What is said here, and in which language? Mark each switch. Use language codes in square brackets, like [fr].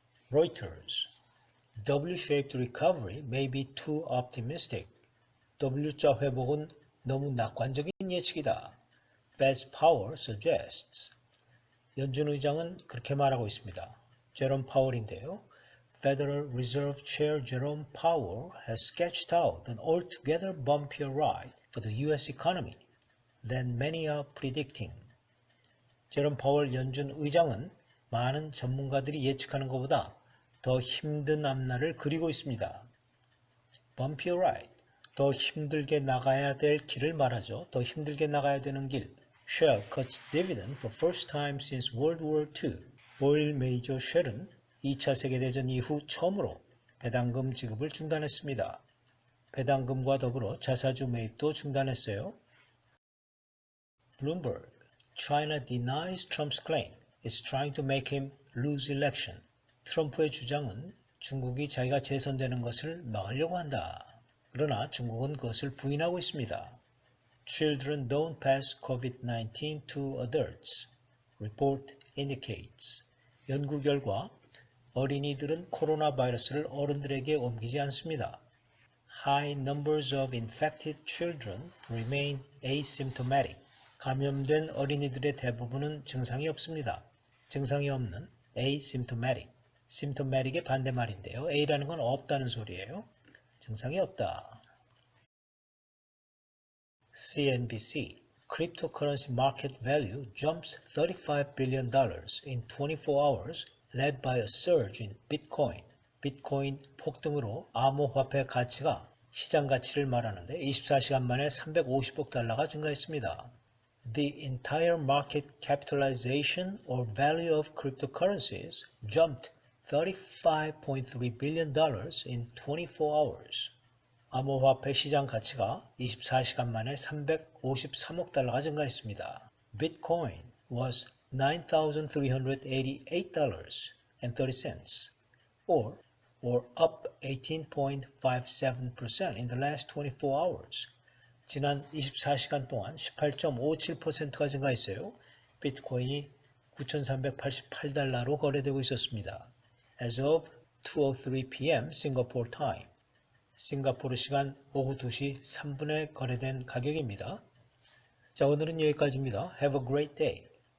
[en] Reuters. W-shaped recovery may be too optimistic. [ko] W자 회복은 너무 낙관적인 예측이다. [en] Fed's Powell suggests. [ko] 연준 의장은 그렇게 말하고 있습니다. 제롬 파월인데요. [en] Federal Reserve Chair Jerome Powell has sketched out an altogether bumpier ride for the U.S. economy than many are predicting. [ko] 제롬 파월 연준 의장은 많은 전문가들이 예측하는 것보다 더 힘든 앞날을 그리고 있습니다. Bumpy ride, 더 힘들게 나가야 될 길을 말하죠. 더 힘들게 나가야 되는 길. [en] Shell cuts dividend for first time since World War II. [ko] 오일 메이저 쉘은 2차 세계대전 이후 처음으로 배당금 지급을 중단했습니다. 배당금과 더불어 자사주 매입도 중단했어요. [en] Bloomberg. China denies Trump's claim it's trying to make him lose election. [ko] 트럼프의 주장은 중국이 자기가 재선되는 것을 막으려고 한다. 그러나 중국은 그것을 부인하고 있습니다. [en] Children don't pass COVID-19 to adults. Report indicates. [ko] 연구 결과 어린이들은 코로나 바이러스를 어른들에게 옮기지 않습니다. [en] High numbers of infected children remain asymptomatic. [ko] 감염된 어린이들의 대부분은 증상이 없습니다. 증상이 없는 asymptomatic. symptomatic의 반대말인데요. A라는 건 없다는 소리예요. 증상이 없다. [en] CNBC. Cryptocurrency market value jumps $35 billion in 24 hours led by a surge in Bitcoin. [ko] 비트코인 폭등으로 암호화폐 가치가 시장 가치를 말하는데 24시간 만에 350억 달러가 증가했습니다. [en] The entire market capitalization or value of cryptocurrencies jumped $35.3 billion in 24 hours. [ko] 암호화폐 시장 가치가 24시간 만에 353억 달러가 증가했습니다. [en] Bitcoin was $9,388.30 or up 18.57% in the last 24 hours. [ko] 지난 24시간 동안 18.57%가 증가했어요. 비트코인이 9,388달러로 거래되고 있었습니다. [en] As of 2:03 p.m. Singapore time. [ko] 싱가포르 시간 오후 2시 3분에 거래된 가격입니다. 자, 오늘은 여기까지입니다. [en] Have a great day.